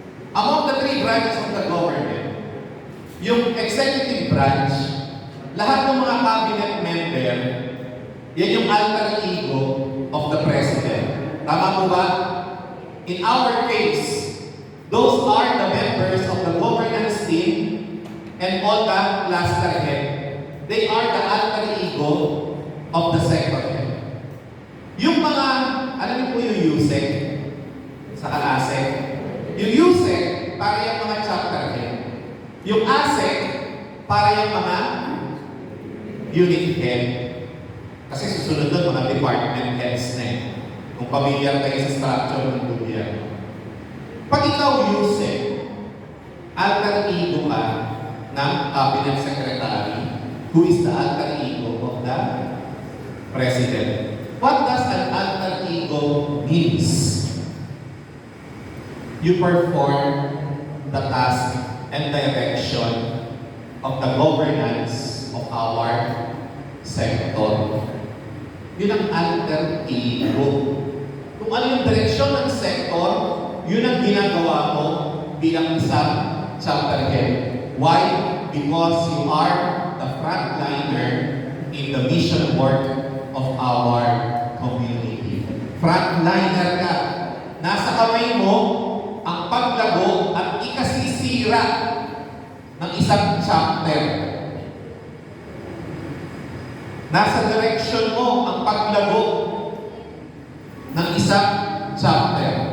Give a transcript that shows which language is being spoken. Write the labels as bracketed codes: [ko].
[en] Among the 3 branches of the government, yung executive branch, lahat ng mga cabinet member, yan yung alter ego of the president. [tl] Tama po ba? [en] In our case, those are the members of the governance team and all the cluster head. They are the alter ego of the sector head. [tl] Yung mga, alam niyo po yung USEC sa ASEC? Yung USEC, para yung mga chapter head. Yung ASEC, para yung mga unit head. Kasi susunod doon mga department heads na eh. Kung familiar kayo sa structure ng gobyerno. Pag ikaw USEC, [en] alter ego ka ng cabinet secretary, who is the alter ego of the president. What does an alter ego means? You perform the task and direction of the governance of our sector. [tl] Yun ang alter ego. Kung ano yung direksyon ng sector, yun ang ginagawa mo bilang isang chapter head. Why? [en] Because you are the frontliner in the mission work of our community. [tl] Frontliner ka. Nasa kamay mo ang paglago at ikasisira ng isang chapter. Nasa direction mo ang paglago ng isang chapter.